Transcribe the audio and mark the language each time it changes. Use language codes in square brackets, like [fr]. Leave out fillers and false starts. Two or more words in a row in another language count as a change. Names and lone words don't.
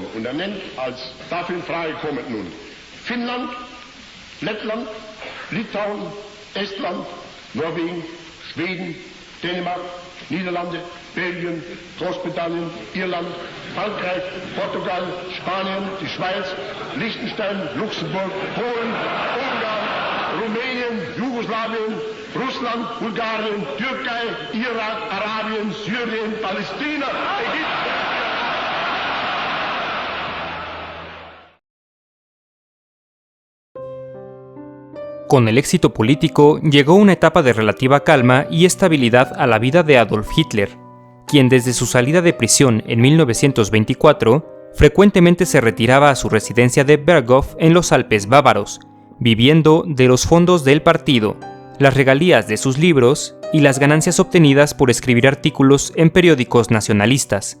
[de] Und er nennt als dafür in Frage kommend nun Finnland, Lettland, Litauen, Estland, Norwegen, Schweden, Dänemark, Niederlande, Belgien, Großbritannien, Irland, Frankreich, Portugal, Spanien, die Schweiz, Liechtenstein, Luxemburg, Polen, Ungarn, Rumänien, Jugoslawien, Russland, Bulgarien, Türkei, Irak, Arabien, Syrien, Palästina, Ägypten. [es] Con el éxito político llegó una etapa de relativa calma y estabilidad a la vida de Adolf Hitler, quien desde su salida de prisión en 1924 frecuentemente se retiraba a su residencia de Berghof en los Alpes bávaros, viviendo de los fondos del partido, las regalías de sus libros y las ganancias obtenidas por escribir artículos en periódicos nacionalistas.